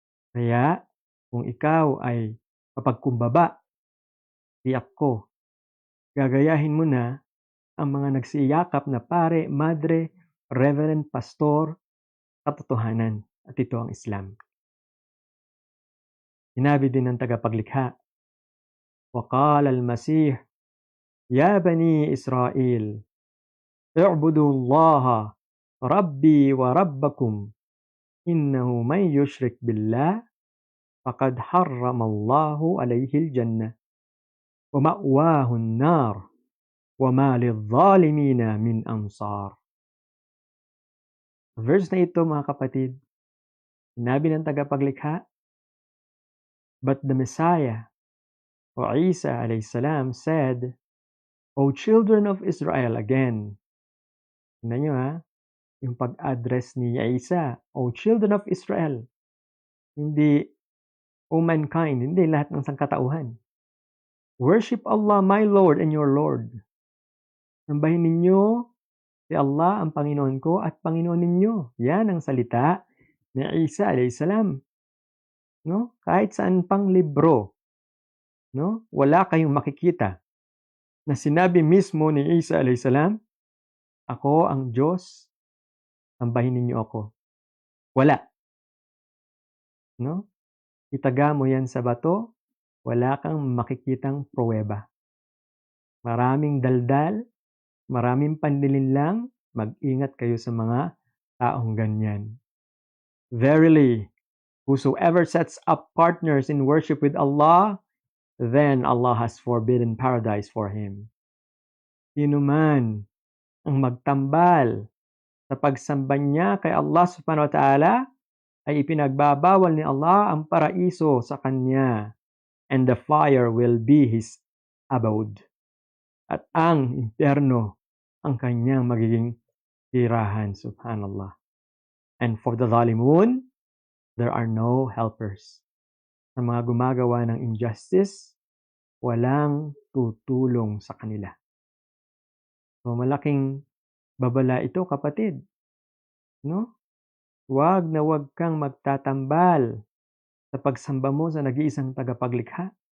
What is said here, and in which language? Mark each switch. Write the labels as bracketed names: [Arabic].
[Filipino] Kaya kung ikaw ay mapagkumbaba, tiyak ko, gagayahin mo na ang mga nagsiyakap na pare, madre, reverend, pastor, katotohanan. At ito ang Islam. Sinabi din ng tagapaglikha, [Arabic] وَقَالَ الْمَسِيحُ يَا بَنِي إِسْرَائِيلَ اعْبُدُوا اللَّهَ رَبِّي وَرَبَّكُمْ إِنَّهُ مَن يُشْرِكْ بِاللَّهِ فَقَدْ حَرَّمَ اللَّهُ عَلَيْهِ الْجَنَّةَ وَمَأْوَاهُ النَّارُ وَمَا لِلظَّالِمِينَ مِنْ أَنصَارٍ. [Filipino] Verse na ito mga kapatid, sinabi ng tagapaglikha, [English] but the Messiah, o Isa alayhis salam, said, O children of Israel, again. [Filipino] Tingnan nyo ha, yung pag-address ni Isa, [English] O children of Israel. [Filipino] Hindi, [English] O mankind, [Filipino] hindi lahat ng sangkatauhan. [English] Worship Allah, my Lord and your Lord. [Filipino] Sambahin ninyo si Allah ang Panginoon ko at Panginoon ninyo. Yan ang salita ni Isa alayhis salam. No? Kahit saan pang libro, no? Wala kayong makikita na sinabi mismo ni Isa alayhis salam, ako ang Diyos, sambahin ninyo ako. Wala. No? Itaga mo yan sa bato, wala kang makikitang pruweba. Maraming daldal, maraming panlilinlang, mag-ingat kayo sa mga taong ganyan. [English] Verily, whosoever sets up partners in worship with Allah, then Allah has forbidden paradise for him. [Filipino] Sino man ang magtambal sa pagsamba niya kay Allah subhanahu wa ta'ala, ay ipinagbabawal ni Allah ang paraiso sa kanya, [English] and the fire will be his abode. [Filipino] At ang impyerno ang kanyang magiging tirahan, subhanallah. [English] And for the zalimun, there are no helpers. [Filipino] Sa mga gumagawa ng injustice, walang tutulong sa kanila. So malaking babala ito, kapatid. No? Huwag na huwag kang magtatambal sa pagsamba mo sa nag-iisang tagapaglikha.